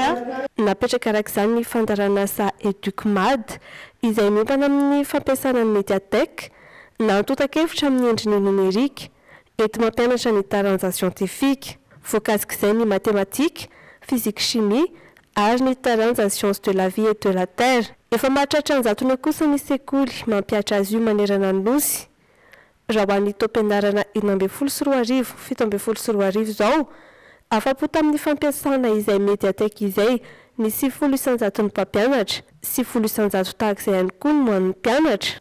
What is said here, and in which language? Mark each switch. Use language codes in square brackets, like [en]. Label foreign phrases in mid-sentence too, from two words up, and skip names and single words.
[mg] Napetraka arak'izany ny fandarana asa EducMad izay miompana amin'ny fampiasana ny mediatek na antotan-kevitra amin'ny endriny numerika ety mampianatra ny taranja scientifique, voakazik'izay ny mathématique, [fr] physique chimie [mg] ary ny taranja [fr] science de la vie et de la terre. [mg] Efa mahatratra anjatona kosa ny sekoly mampiatra azy io manerana ny nosy. Raha ho an'ny taom-pianarana 12 sy 17 izao, afa-po tamin'ny fampiasana izay mediatek izay ny 900 ny mpampianatra, 900 tahak'izay ihany koa no hoan'ny mpianatra.